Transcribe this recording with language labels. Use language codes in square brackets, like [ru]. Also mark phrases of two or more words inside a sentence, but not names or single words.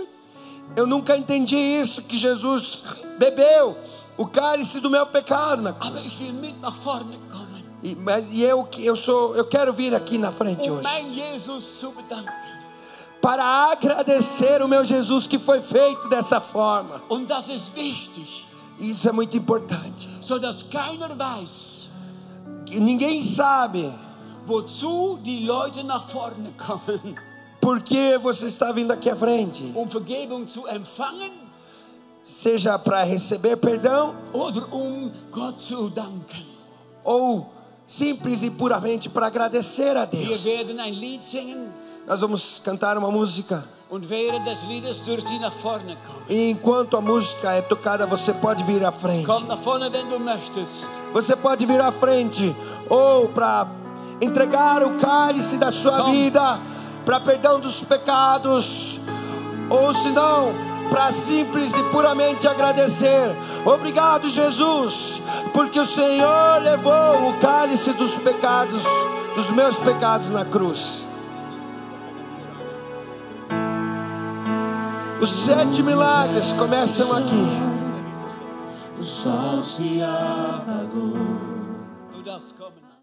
[pt] Eu nunca entendi isso, que Jesus bebeu o cálice do meu pecado na [de] Aber [pt] cruz. [de] ich will mit nach vorne kommen, [pt] Eu quero vir aqui na frente hoje [de] mein Jesus zu bedanken. [pt] para agradecer o meu Jesus que foi feito dessa forma. [de] Und das ist wichtig, [pt] Isso é muito importante. [de] so dass keiner weiß, [pt] Que ninguém sabe [de] wozu die Leute nach vorne kommen, [pt] por que você está vindo aqui à frente. [de] Vergebung zu empfangen [pt] Seja para receber perdão [de] oder Gott zu danken. [pt] ou simples e puramente para agradecer a [de] Wir [pt] Deus. [de] werden ein Lied singen [pt] Nós vamos cantar uma música. [de] und während des Liedes dürft ihr nach vorne kommen. [pt] E enquanto a música é tocada, você pode vir à frente. [de] Komm nach vorne, wenn du möchtest. [pt] Você pode vir à frente ou para entregar o cálice da sua vida, para perdão dos pecados, ou se não, para simples e puramente agradecer. Obrigado, Jesus, porque o Senhor levou o cálice dos pecados, dos meus pecados na cruz. Os 7 milagres começam aqui. O sol se apagou. [de] Du darfst kommen.